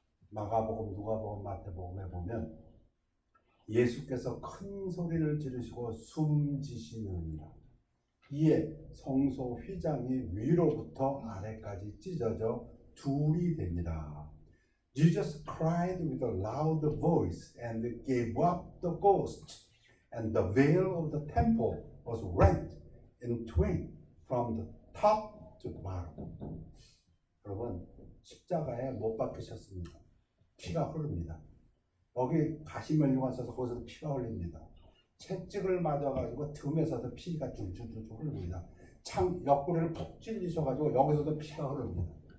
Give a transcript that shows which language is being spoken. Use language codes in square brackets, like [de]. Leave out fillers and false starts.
[ko] 마가복음, 누가복음, 마태복음에 보면 예수께서 큰 소리를 지르시고 숨지시느니라. 이에 성소 휘장이 위로부터 아래까지 찢어져 둘이 됩니다. [en] Jesus cried with a loud voice and gave up the ghost, and the veil of the temple was rent in twain from the top to the bottom. [ko] 여러분, 십자가에 못 박히셨습니다. 피가 흐릅니다. 여기 가시면류관 써서 거기서 피가 흘립니다. 채찍을 맞아가지고 틈에서도 피가 줄줄줄 흐릅니다. 창 옆구리를 푹 찔리셔가지고 여기서도 피가 흐릅니다.